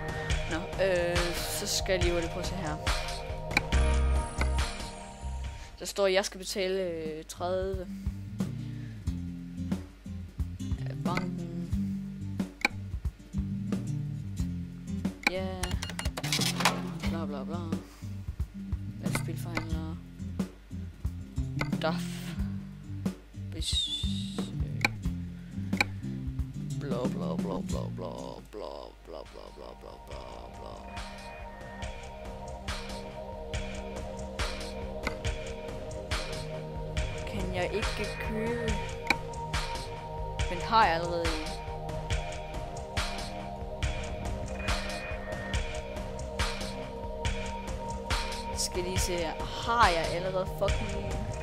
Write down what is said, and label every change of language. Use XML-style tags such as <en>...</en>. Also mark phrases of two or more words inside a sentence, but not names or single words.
<da>Nå, så skal jeg lige hurtigt prøve at se her. Der står, at jeg skal betale 30. Banken. Ja. Bla bla bla. Lastbilforhandler. DAF. Bla bla bla bla bla bla bla bla bla bla bla bla. Kan jeg ikke købe? Men har jeg allerede en. Skal lige se, har jeg allerede fucking en?</da>